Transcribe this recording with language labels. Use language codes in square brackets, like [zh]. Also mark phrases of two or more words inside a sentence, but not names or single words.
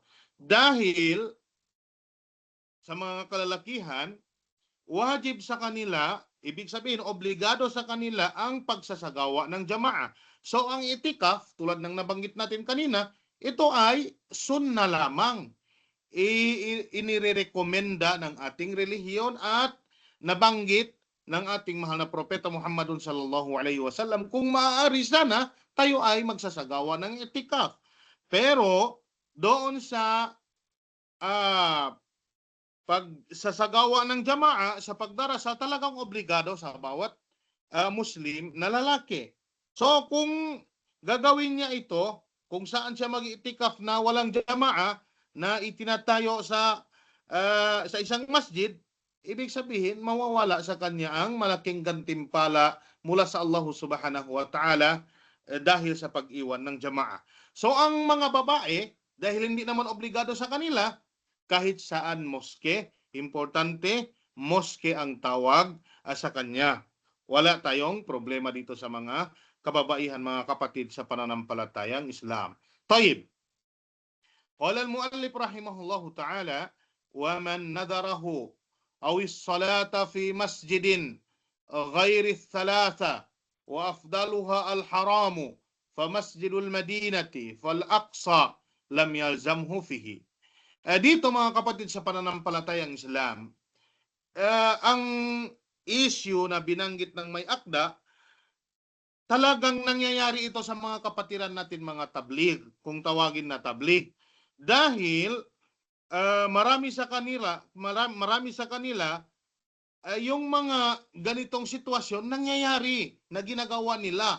[tl] Dahil sa mga kalalakihan, wajib sa kanila, ibig sabihin, obligado sa kanila ang pagsasagawa ng jamaa. So ang i'tikaf, tulad ng nabanggit natin kanina, ito ay sunna lamang. Inirekomenda ng ating relihiyon at nabanggit ng ating mahal na propeta Muhammadun [ar] صلى الله عليه وسلم, [tl] kung maaari sana tayo ay magsasagawa ng i'tikaf. Pero doon sa pagsasagawa ng jamaa sa pagdarasal, talagang obligado sa bawat Muslim na lalaki. So kung gagawin niya ito, kung saan siya mag-i'tikaf na walang jamaa, na itinatayo sa isang masjid, ibig sabihin mawawala sa kanya ang malaking gantimpala mula sa [ar] الله سبحانه وتعالى [tl] dahil sa pag-iwan ng jamaa. So ang mga babae, dahil hindi naman obligado sa kanila, kahit saan moske, importante, moske ang tawag sa kanya. Wala tayong problema dito sa mga kababaihan, mga kapatid sa pananampalatayang Islam. Tayyib. [ar] قال المؤلف رحمه الله تعالى ومن نذره أو الصلاة في مسجد غير الثلاثة وأفضلها الحرام فمسجد المدينة فالأقصى لم يلزمه فيه. [tl] Dito, mga kapatid sa pananampalatayang Islam, ang issue na binanggit ng may akda, talagang nangyayari ito sa mga kapatiran natin, mga tabligh, kung tawagin na tabligh. Dahil marami sa kanila yung mga ganitong sitwasyon nangyayari na ginagawa nila.